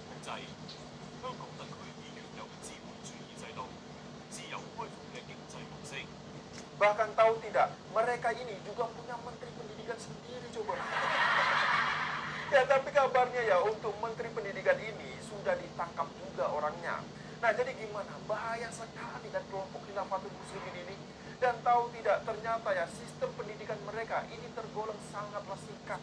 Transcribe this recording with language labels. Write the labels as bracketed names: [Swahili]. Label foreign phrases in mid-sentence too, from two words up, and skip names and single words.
[Cantonese] 香港特區已經有資本主義制度、自由開放嘅經濟模式。 [Indonesian] Bahkan tahu tidak, mereka ini juga punya menteri pendidikan sendiri coba. Ya, tapi kabarnya ya untuk menteri pendidikan ini sudah ditangkap juga orangnya. Nah, jadi gimana? Bahaya sekali dan kelompok Khilafatul Muslimin ini. Dan tahu tidak, ternyata ya sistem pendidikan mereka ini tergolong sangatlah singkat.